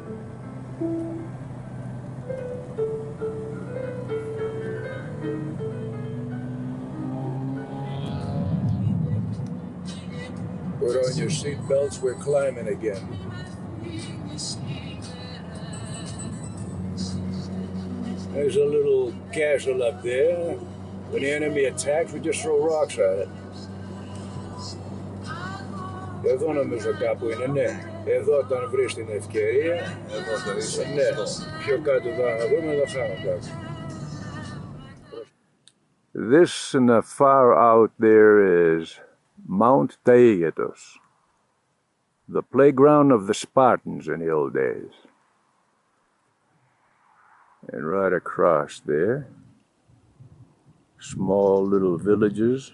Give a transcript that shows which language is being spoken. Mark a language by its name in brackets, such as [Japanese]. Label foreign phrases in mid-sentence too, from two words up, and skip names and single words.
[English] Put on your seatbelts, we're climbing again. There's a little castle up there. When the enemy attacks, we just throw rocks at it. [Greek] Εδώ νομίζω κάπου είναι, ναι. Εδώ όταν βρεις την ευκαιρία, εδώ θα δεις, ναι. Πιο κάτω θα δούμε, θα φάμε κάτω. [English] This in the far out there is Mount Taygetos, the playground of the Spartans in the old days. And right across there, small little villages.